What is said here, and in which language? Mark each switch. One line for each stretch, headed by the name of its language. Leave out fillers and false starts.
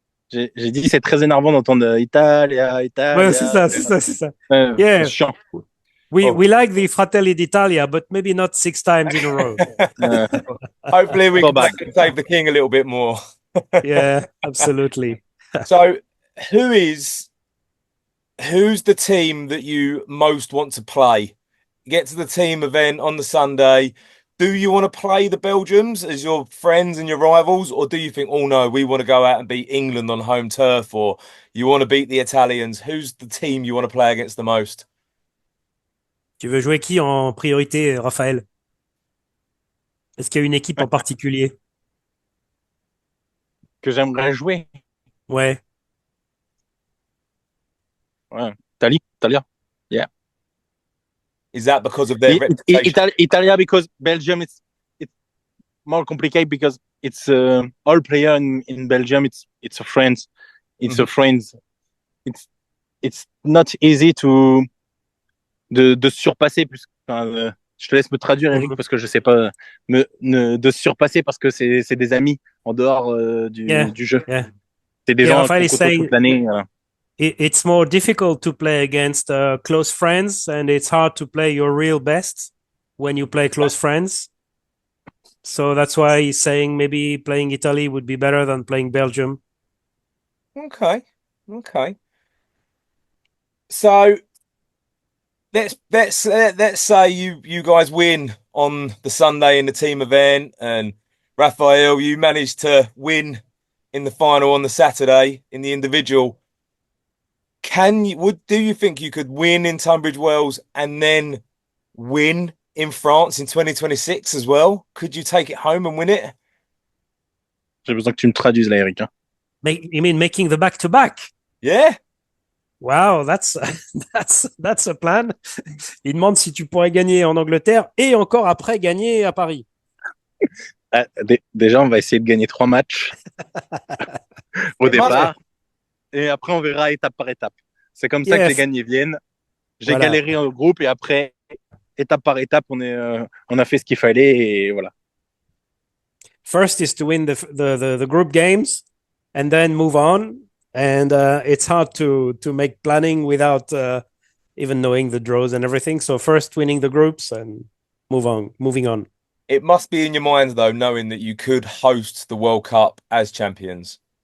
French: J'ai dit c'est très énervant d'entendre Italia. Ouais, c'est ça. C'est chiant.
English: We like the Fratelli d'Italia, but maybe not 6 times in a row. Hopefully we can save the king a little bit more. Yeah, absolutely. So who's the team that you most want to play? Get to the team event on the Sunday. Do you want to play the Belgians as your friends and your rivals, or do you think, oh no, we want to go out and beat England on home turf, or you want to beat the Italians? Who's the team you want to play against the most?
French: Tu veux jouer qui en priorité, Raphaël? Est-ce qu'il y a une équipe en particulier? Que j'aimerais jouer? Ouais.
English: Italia. Yeah. Is that because of their reputation? Italia, because Belgium, it's more complicated because it's all player in Belgium. It's a friends. It's a friends. It's not easy
French: de surpasser. Je te laisse me traduire, Eric, parce que je sais pas. De surpasser parce que c'est des amis en dehors du jeu.
English: Yeah.
French: C'est des gens qui côtoient toute l'année.
English: It's more difficult to play against close friends, and it's hard to play your real best when you play close friends. So that's why he's saying maybe playing Italy would be better than playing Belgium. Okay. So let's say you guys win on the Sunday in the team event, and Raphael, you managed to win in the final on the Saturday in the individual. Do you think you could win in Tunbridge Wells and then win in France in 2026 as well? Could you take it home and win it?
French: J'ai besoin que tu me traduises là, Eric.
English: You mean making the back-to-back? Yeah. Wow, that's a plan.
French: Il demande si tu pourrais gagner en Angleterre et encore après gagner à Paris. Déjà, on va essayer de gagner 3 matchs au
English: It must-
French: départ. Et après, on verra étape par étape. C'est comme ça que
English: Yeah,
French: les gagnés viennent. J'ai Voilà. galéré en groupe et après, étape par étape, on a fait ce qu'il fallait et voilà.
English: First is to win the group games and then move on. And it's hard to make planning without even knowing the draws and everything. So first winning the groups and moving on. It must be in your mind, though, knowing that you could host the World Cup as champions.